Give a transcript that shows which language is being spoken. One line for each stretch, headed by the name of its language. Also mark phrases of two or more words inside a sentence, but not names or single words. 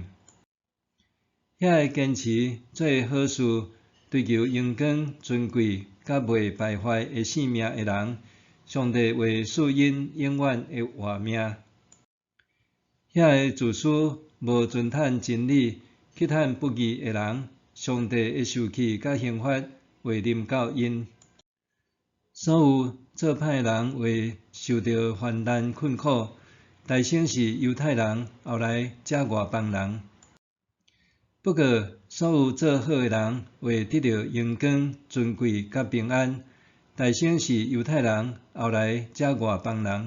Min Nan Chinese: 遐个坚持做好事、追求阳光、尊贵甲袂败坏的性命的人，上帝会赐因永远的活命。遐个自私无遵趁真理、去趁不义的人，上帝的受气甲刑罚会临到因。所有做歹人会受到患难困苦，大先是犹太人，后来才外邦人。不过，所有做好的人会得到阳光、尊贵甲平安，大先是犹太人，后来才外邦人。